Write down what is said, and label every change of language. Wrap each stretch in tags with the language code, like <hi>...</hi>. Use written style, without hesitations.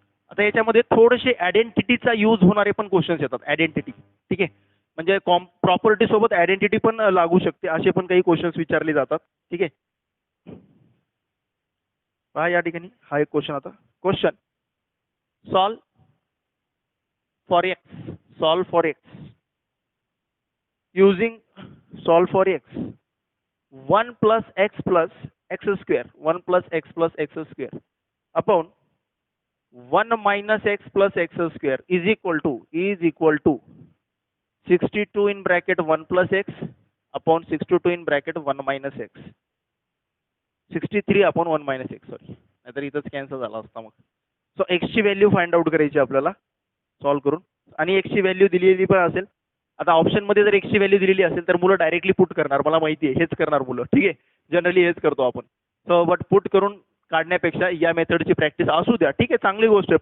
<mr>आता याच्यामध्ये थोडेसे आयडेंटिटीचा यूज होणारे पण क्वेश्चन्स येतात. आयडेंटिटी, ठीक आहे, म्हणजे प्रॉपर्टी सोबत आयडेंटिटी पण लागू शकते असे पण काही क्वेश्चन्स विचारले जातात. ठीक आहे, पहा या ठिकाणी हा एक क्वेश्चन.</mr> <en>आता question solve for x using solve for x 1 plus x square 1 plus x square upon 1 minus x plus x square is equal to 62 in bracket 1 plus x upon 62 in bracket 1 minus x 63 upon 1 minus x.</en> <mr>Sorry, नाहीतर इथंच cancel झाला असता मग. So x ची value find out करायची आपल्याला solve करून, आणि x ची व्हॅल्यू दिलेली पण असेल. आता ऑप्शन मध्ये जर x ची व्हॅल्यू दिलेली असेल तर मुलं डायरेक्टली पुट करणार, मला माहिती आहे हेच करणार मुलं. ठीक आहे, जनरली हेच करतो आपण. सो बट पुट करून काढण्यापेक्षा या मेथडची प्रॅक्टिस असू द्या. ठीक आहे, चांगली गोष्ट आहे.</mr>